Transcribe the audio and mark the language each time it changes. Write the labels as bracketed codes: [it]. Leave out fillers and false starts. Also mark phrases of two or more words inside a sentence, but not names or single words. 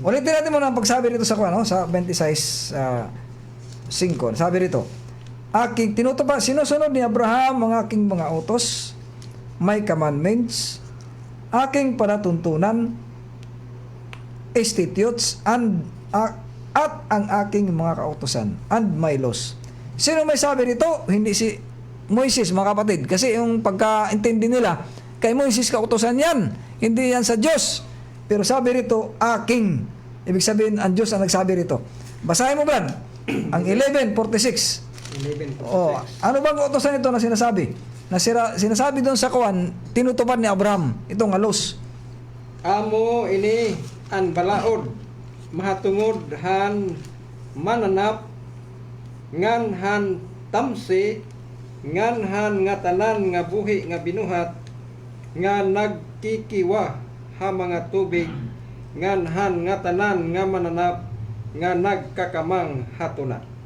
[tl] Ulitin natin muna ang pagsabi rito sa 26:5. Sabi rito, aking tinutupad, sinusunod ni Abraham ang aking mga utos, may commandments, aking palatuntunan, statutes, at ang aking mga kautusan, [en] and my laws. [tl] Sino may sabi rito? Hindi si Moises, mga kapatid. Kasi yung pagkaintindi nila, kay Moises kautusan yan. Hindi yan sa Diyos. Pero sabi rito, aking. Ibig sabihin, ang Diyos ang nagsabi rito. Basahin mo, Brad. Ang 11:46. 11:46. Ano bang kautusan ito na sinasabi? Sinasabi doon sa kuwan, tinutupad ni Abraham. Itong alos. [war] Amo ini an balaod, mahatungod han mananap, ngan han tamsi, ngan han nga tanan nga buhi nga binuhat, nga nagkikiwa ha mga tubig, ngan han nga tanan nga mananap, nga nagkakamang hatuna.